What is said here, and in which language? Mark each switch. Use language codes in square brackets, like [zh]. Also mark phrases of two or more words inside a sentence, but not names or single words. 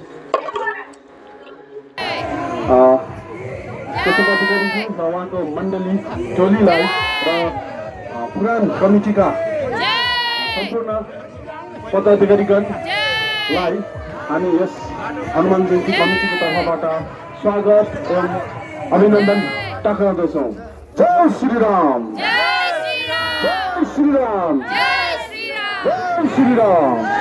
[ne] उहाँको मण्डली टोलीलाई र पुरान कमिटीका सम्पूर्ण पदाधिकारीगणलाई हामी यस हनुमान जयन्ती कमिटीको तर्फबाट स्वागत एवं अभिनन्दन टक्राउँदछौँ। [hi] जय श्रीराम जय श्रीराम जय श्रीराम